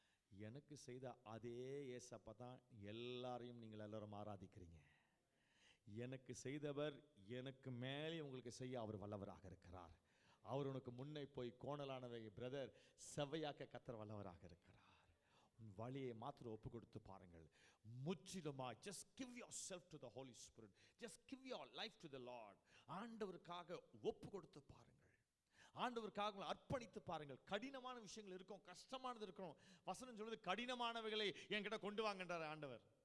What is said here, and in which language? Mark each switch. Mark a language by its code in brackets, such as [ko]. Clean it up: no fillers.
[ta] எனக்கு செய்த அதே ஏசப்பா தான் எல்லாரையும் நீங்கள் எல்லாரும் ஆராதிக்கிறீங்க. எனக்கு செய்தவர் எனக்கு மேலே உங்களுக்கு செய்ய அவர் வல்லவராக இருக்கிறார். அவர் உனக்கு முன்னே போய் கோணலானவை பிரதர் செவ்வையாக்க கர்த்தர் வல்லவராக இருக்கிறார். உன் வழியை மாத்திரம் ஒப்பு கொடுத்து பாருங்கள். முற்றிலுமா [en] just give yourself to the Holy Spirit. Just give your life to the Lord. [ta] ஆண்டவருக்காக ஒப்பு கொடுத்து பாருங்கள். ஆண்டவருக்காக அர்ப்பணித்து பாருங்கள். கடினமான விஷயங்கள் இருக்கும், கஷ்டமானது இருக்கும். வசனம் சொல்லுது கடினமானவைகளை என்கிட்ட கொண்டு வாங்கன்றார் ஆண்டவர்.